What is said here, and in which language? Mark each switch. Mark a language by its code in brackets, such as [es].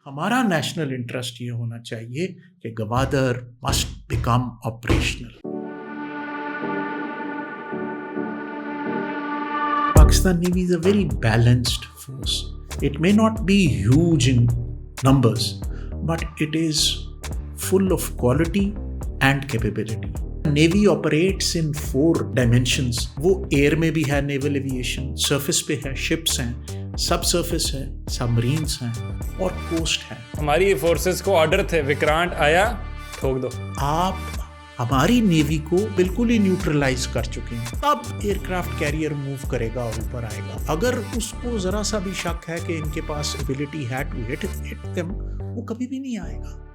[ur] ہمارا national interest یہ ہونا چاہیے کہ Gwadar [en] Must become operational. Pakistan Navy is a very balanced force. It may not be huge in numbers, but it is full of quality and capability. Navy operates in 4 dimensions. [ur] وہ air میں بھی ہے naval aviation, surface پہ ہے ships ہیں, سب surface ہے, سبمرینس ہیں اور کوسٹ ہے. ہماری فورسز کو آرڈر تھے وکرانٹ آیا ٹھوک دو. آپ ہماری نیوی کو بالکل ہی نیوٹرلائز کر چکے ہیں. اب ایئر کرافٹ کیریئر موو کرے گا اور اوپر آئے گا. اگر اس کو ذرا سا بھی شک ہے کہ ان کے پاس ایبلٹی ہے [en] to hit them, [ur] وہ کبھی بھی نہیں آئے گا.